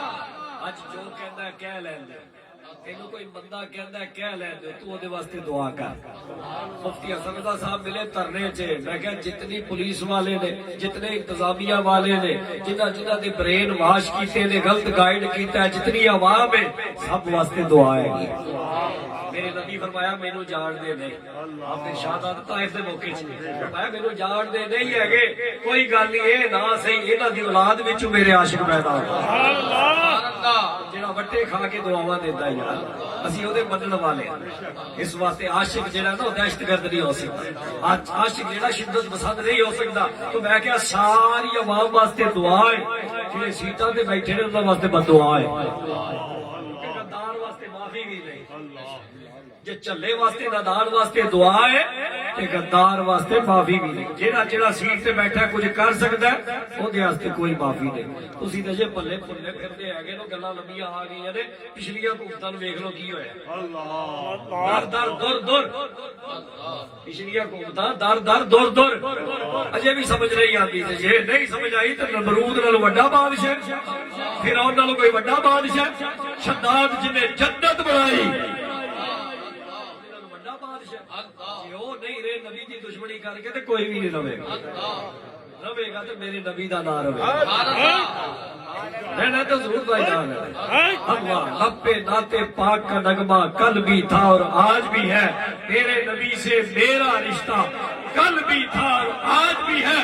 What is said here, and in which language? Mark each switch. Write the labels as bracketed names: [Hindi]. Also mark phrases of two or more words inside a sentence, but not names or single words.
[Punjabi] اج جو کہندا ہے کہہ لیندے تینوں کوئی بندہ کہندا ہے کہہ لیندے تو دے واسطے دعا کر مفتی حسن رضا صاحب ملے دھرنے چ میں کہ جتنی پولیس والے نے جتنے انتظامیہ والے نے جنہ دی برین واش کیتے نے غلط گائیڈ کیتا ہے جتنی عوام ہے سب واسطے دعا ہے میرے نبی فرمایا مینوں جان دے نہیں آپ نے شہادت طائف دے موقع چ فرمایا مینوں جان دے نہیں ہے کوئی گل نہیں اے نہ صحیح انہاں دی اولاد وچ میرے عاشق پیدا ہو [Arabic] سبحان اللہ [Punjabi] جڑا وٹے کھا کے دعاواں دیندا ہے یار اسی اودے منن والے اس واسطے عاشق جڑا نا دہشت گرد نہیں ہو سکتا عاشق جڑا شدت پسند نہیں ہو سکتا تو میں کہا ساری عوام واسطے دعا ہے جڑے سیٹاں تے بیٹھے نے انہاں واسطے بد دعا ہے غدار واسطے معافی بھی نہیں جے چلے واسطے نادان واسطے دعا ہے تے غدار واسطے معافی بھی نہیں. جیڑا جیڑا سیٹ تے بیٹھا کچھ کر سکتا ہے اودے واسطے کوئی معافی نہیں. تسی تے جے پلے پلے پھردے ہیگے نو گلاں لمبیاں آ گئیاں نے پچھلیاں حکومتاں نوں ویکھ لو کی ہویا. اللہ در در دور پچھلیاں حکومتاں در در دور دور اجے بھی سمجھ نہیں آتی. جے نہیں سمجھ آئی تے نمرود نال وڈا بادشاہ فرعون نال کوئی وڈا بادشاہ شداد جنے جنت بنائی وڈا بادشاہ. جے او نہیں رہے نبی دی دشمنی کر کے تے کوئی بھی نہیں رہے گا. رہے گا تے میرے نبی دا نام رہے رہنا تو ضرور بھائی جان ہے. [Urdu] اللہ لبے ناتے پاک کا نغمہ کل بھی تھا اور آج بھی ہے. میرے نبی سے میرا رشتہ کل بھی تھا اور آج بھی ہے.